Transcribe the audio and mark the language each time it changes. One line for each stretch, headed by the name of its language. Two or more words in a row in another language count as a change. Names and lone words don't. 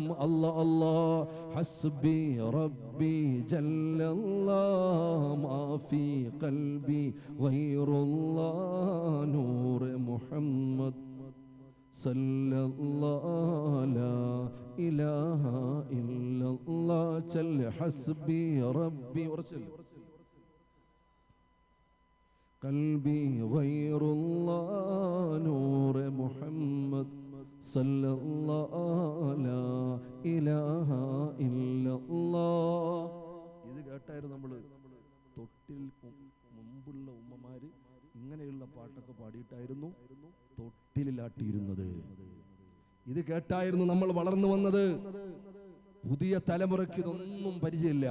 Arabic: الله حسبي ربي جل الله ما في قلبي غير الله نور محمد صلى الله لا إله إلا الله جل حسبي ربي قلبي غير الله نور محمد صلى الله لا إله إلا الله.
Malayalam: ഇത് കേട്ടായിരുന്നു നമ്മൾ തൊട്ടിൽ മുമ്പുള്ള ഉമ്മമാര് ഇങ്ങനെയുള്ള പാട്ടൊക്കെ പാടിയിട്ടായിരുന്നു തൊട്ടിലാട്ടിയിരുന്നത്. ഇത് കേട്ടായിരുന്നു നമ്മൾ വളർന്നു വന്നത്. പുതിയ തലമുറയ്ക്ക് ഇതൊന്നും പരിചയമില്ല.